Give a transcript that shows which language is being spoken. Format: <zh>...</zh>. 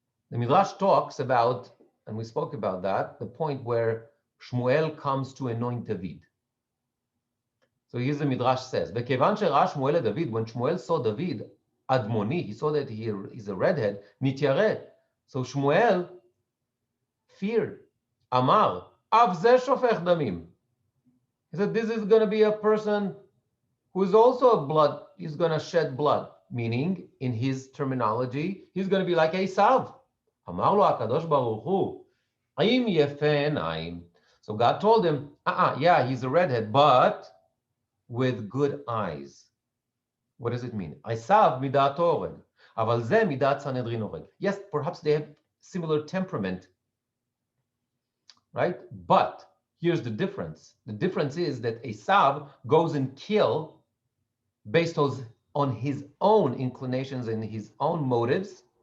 <en>The Midrash talks about, and we spoke about that, the point where Shmuel comes to anoint David. So here's the Midrash says, "Vekevan</en> <he>שראה שמואל את</he> <en>David, when Shmuel saw David, Admoni, he saw that he is a redhead,</en> <he>נתיירא."</he> <en>So Shmuel feared.</en> <he>Amar, אף זה שופך דמים.</he> <en>He said, this is going to be a person who is also a blood, he's going to shed blood. Meaning, in his terminology, he's going to be like Esav.</en> <he>אמר לו הקדוש ברוך הוא, אם יפה עיניים.</he> <en>So God told him, yeah, he's a redhead, but with good eyes. What does it mean?</en> <he>Esav midat oreg, אבל זה מידת סנהדרין oreg.</he> <en>Yes, perhaps they have similar temperament, right? But here's the difference. The difference is that Esav goes and kill based on his own inclinations and his own motives.</en>